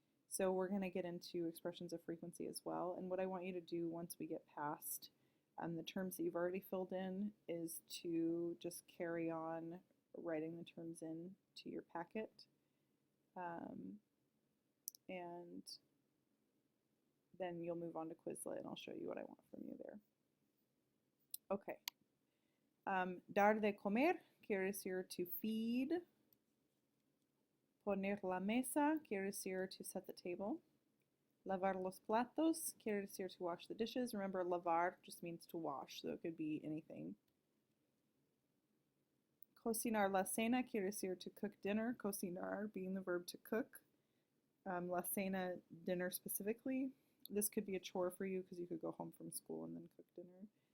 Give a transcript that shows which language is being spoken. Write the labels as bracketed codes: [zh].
[en] So we're going to get into expressions of frequency as well. And what I want you to do once we get past the terms that you've already filled in is to just carry on writing the terms in to your packet. Um, and then you'll move on to Quizlet and I'll show you what I want from you there. Okay. [es] Dar de comer quiere decir [en] to feed. [es] Poner la mesa quiere decir [en] to set the table. [es] Lavar los platos quiere decir [en] to wash the dishes. Remember, lavar just means to wash, so it could be anything. [es] Cocinar la cena quiere decir [en] to cook dinner. Cocinar being the verb to cook. La cena, dinner specifically. This could be a chore for you because you could go home from school and then cook dinner.